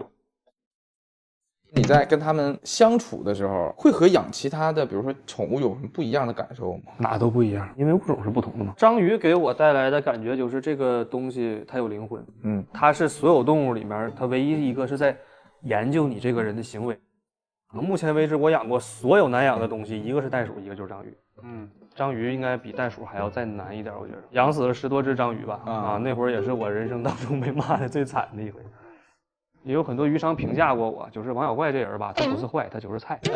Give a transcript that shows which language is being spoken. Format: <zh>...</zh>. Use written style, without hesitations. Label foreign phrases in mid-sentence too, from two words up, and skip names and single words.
<zh>你在跟他們相處的時候，會和養其他的，比如說寵物有什麼不一樣的感受嗎？哪都不一樣，因為物種是不同的嘛。章魚給我帶來的感覺就是這個東西它有靈魂，它是所有動物裡面它唯一一個是在研究你這個人的行為。目前為止我養過所有難養的東西，一個是袋鼠，一個就是章魚。章魚應該比袋鼠還要再難一點，我覺得。養死了10多隻章魚吧。那會兒也是我人生當中被罵的最慘的一回。也有很多魚商評價過我，就是王小怪這人吧，他不是壞，他就是菜。</zh>